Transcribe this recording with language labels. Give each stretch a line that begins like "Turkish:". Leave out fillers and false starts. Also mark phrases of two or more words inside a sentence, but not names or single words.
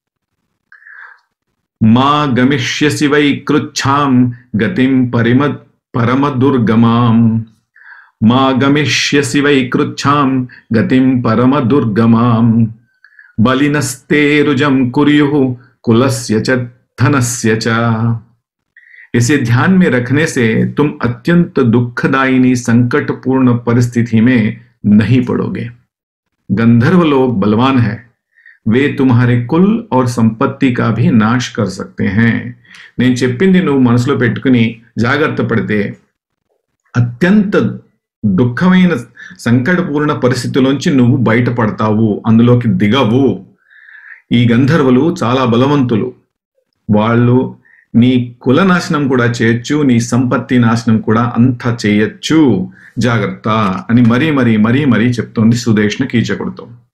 Sanskrit: మా గమిష్యసి వై కృచ్ఛాం గతిం పరమ దుర్గమాం. మా గమిష్యసి వై కృచ్ఛాం గతిం పరమ దుర్గమాం. బలినస్తే రుజం కుర్యుః కులస్య చ धनस्य च।
Hindi: इसे ध्यान में रखने से तुम अत्यंत दुखदायिनी संकटपूर्ण परिस्थिति में नहीं पड़ोगे। गंधर्व लोग बलवान है, वे तुम्हारे कुल और संपत्ति का भी नाश कर सकते हैं।
Telugu: నేను చెప్పింది నువ్వు మనసులో పెట్టుకుని జాగ్రత్త పడితే అత్యంత దుఃఖమైన సంకటపూర్ణ పరిస్థితుల్లోంచి నువ్వు బయటపడతావు, అందులోకి దిగవు. ఈ గంధర్వులు చాలా బలవంతులు. వాళ్ళు నీ కుల నాశనం కూడా చేయొచ్చు, నీ సంపత్తి నాశనం కూడా అంతా చేయొచ్చు, జాగ్రత్త అని మరీ మరీ మరీ మరీ చెప్తోంది సుదేష్ణ కీచకుడితో.